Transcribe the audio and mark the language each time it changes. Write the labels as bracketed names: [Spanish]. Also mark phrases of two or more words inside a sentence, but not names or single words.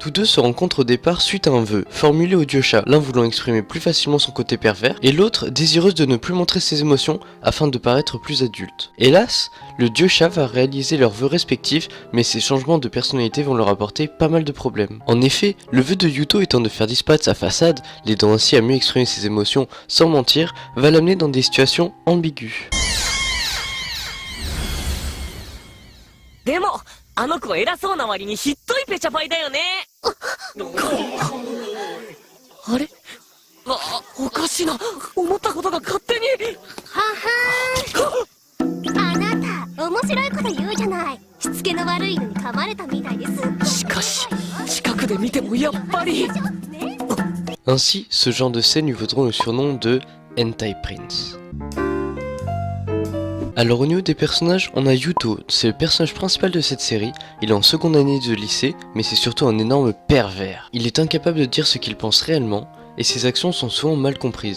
[French] Tous deux se rencontrent au départ suite à un vœu, formulé au dieu chat, l'un voulant exprimer plus facilement son côté pervers, et l'autre désireuse de ne plus montrer ses émotions afin de paraître plus adulte. Hélas, le dieu chat va réaliser leurs vœux respectifs, mais ces changements de personnalité vont leur apporter pas mal de problèmes. En effet, le vœu de Yuto étant de faire disparaître sa façade, l'aidant ainsi à mieux exprimer ses émotions sans mentir, va l'amener dans des situations ambiguës. [Japanese] でもあの子偉そうな割にひっどいペチャパイだよね。あれ、おかしいな。思ったことが勝手に。あなた面白いこと言うじゃない。しつけの悪いのに噛まれたみたいです。しかし近くで見てもやっぱり。 [French] Ainsi, ce genre de scène lui vaudront le surnom de Hentai Prince. Alors au niveau des personnages, on a Yuto, c'est le personnage principal de cette série. Il est en seconde année de lycée, mais c'est surtout un énorme pervers. Il est incapable de dire ce qu'il pense réellement, et ses actions sont souvent mal comprises.